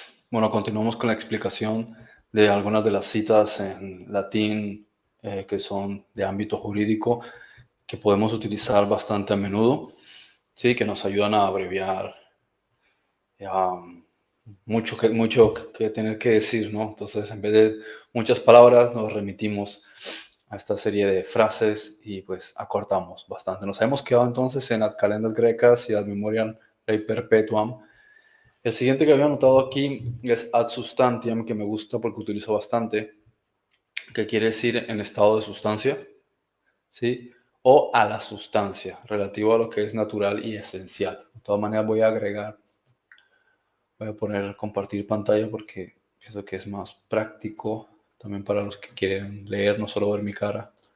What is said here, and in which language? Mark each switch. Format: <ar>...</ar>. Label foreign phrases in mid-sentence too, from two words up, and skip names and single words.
<es>Bueno, continuamos con la explicación de algunas de las citas en latín que son de ámbito jurídico que podemos utilizar bastante a menudo, sí, que nos ayudan a abreviar mucho que tener que decir, ¿no? Entonces, en vez de muchas palabras, nos remitimos a esta serie de frases y pues acortamos bastante. Nos hemos quedado entonces en las calendas grecas y</es> <la>ad memoriam rei perpetuam.</la> <es>El siguiente que había anotado aquí es</es> <la>ad substantiam,</la> <es>que me gusta porque utilizo bastante, que quiere decir en estado de sustancia, ¿sí? O a la sustancia, relativo a lo que es natural y esencial. De todas maneras voy a poner compartir pantalla porque pienso que es más práctico también para los que quieren leer, no solo ver mi cara.</es>